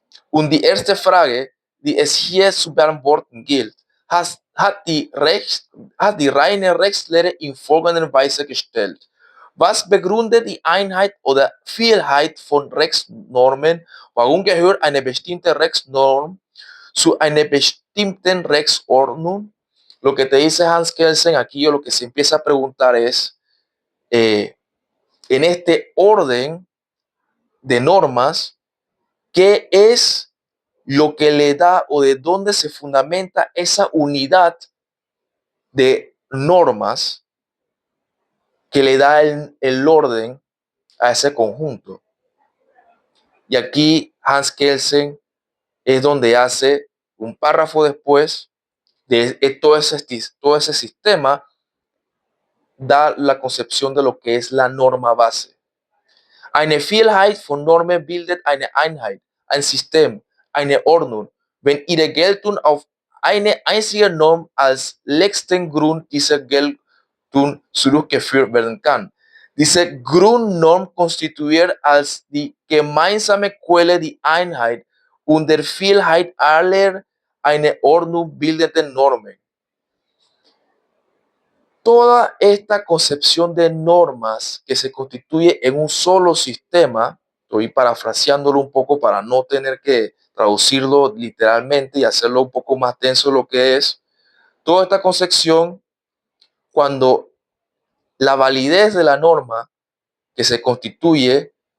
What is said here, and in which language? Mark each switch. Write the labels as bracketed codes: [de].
[de] Und die erste Frage, die es hier zu beantworten gilt, hat die reine Rechtslehre in folgender Weise gestellt. Was begründet die Einheit oder Vielheit von Rechtsnormen? Warum gehört eine bestimmte Rechtsnorm zu einer bestimmten Rechtsordnung? [es] Lo que te dice Hans Kelsen aquí, o lo que se empieza a preguntar es, en este orden de normas, ¿qué es lo que le da o de dónde se fundamenta esa unidad de normas que le da el orden a ese conjunto? Y aquí Hans Kelsen es donde hace un párrafo después de todo ese sistema, da la concepción de lo que es la norma base. [de] Eine Vielheit von Normen bildet eine Einheit, ein System, eine Ordnung, wenn ihre Geltung auf eine einzige Norm als letzten Grund dieser Geltung zurückgeführt werden kann. Diese Grundnorm konstituiert als die gemeinsame Quelle die Einheit und der Vielheit aller eine Ordnung bildenden Normen. [es] Toda esta concepción de normas que se constituye en un solo sistema, estoy parafraseándolo un poco para no tener que traducirlo literalmente y hacerlo un poco más denso lo que es, toda esta concepción, cuando la validez de la norma que se constituye